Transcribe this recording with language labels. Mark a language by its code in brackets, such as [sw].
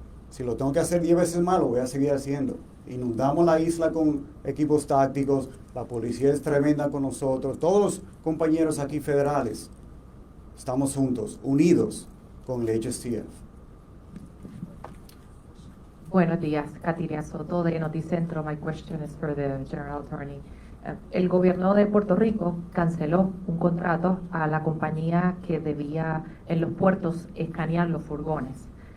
[es] Si lo tengo que hacer 10 veces más, lo voy a seguir haciendo. Inundamos la isla con equipos tácticos, la policía es tremenda con nosotros, todos los compañeros aquí federales estamos juntos, unidos con el HSTF. Buenos días, Katiria Soto de Noticentro. [en] My question is for the General Attorney. [es] El gobierno de Puerto Rico canceló un contrato a la compañía que debía en los puertos escanear los furgones.